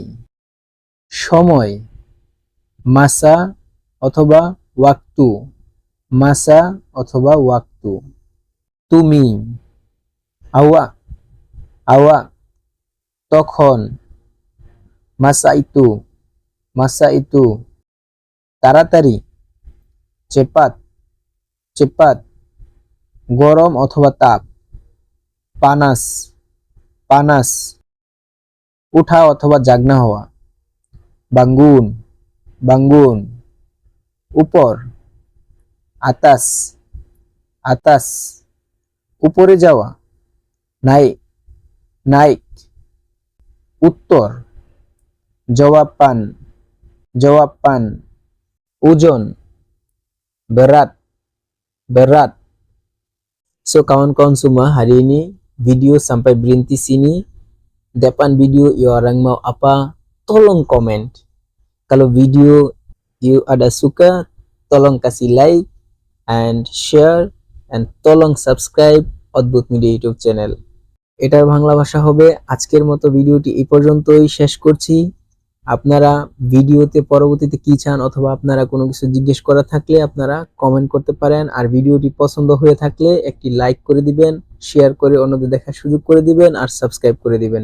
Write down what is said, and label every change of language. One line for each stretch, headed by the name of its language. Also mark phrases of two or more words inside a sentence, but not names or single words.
Bangla: সময়, মাসা অথবা ওয়াক্তু, মাসা অথবা ওয়াক্তু।
Malay: তুমি, awak, awak. তখন, masa itu, masa itu. তাড়াতাড়ি, cepat, cepat।
Bangla: গরম অথবা তাপ,
Malay: panas, panas।
Bangla: উঠা অথবা জাগনা হওয়া,
Malay: bangun, bangun। উপর, atas, atas।
Bangla: উপরে যাওয়া,
Malay: naik, naik। উত্তর, jawaban, jawaban। ওজন, berat, berat। So kawan-kawan semua, hari ini video sampai berhenti sini. Depan video you orang mau apa, tolong komen. Kalau video you ada suka, tolong kasih
English: like and share
Malay: and tolong subscribe অদ্ভুত মিডিয়া
English: YouTube channel.
Bangla: এটার বাংলা ভাষা হবে, আজকের মতো ভিডিওটি এই পর্যন্তই শেষ করছি। আপনারা ভিডিওতে পরবর্তীতে কি চান অথবা আপনারা কোনো কিছু জিজ্ঞেস করা থাকলে আপনারা কমেন্ট করতে পারেন। আর ভিডিওটি পছন্দ হয়ে থাকলে একটি লাইক করে দিবেন, শেয়ার করে অন্যদের দেখার সুযোগ করে দিবেন আর সাবস্ক্রাইব করে দিবেন।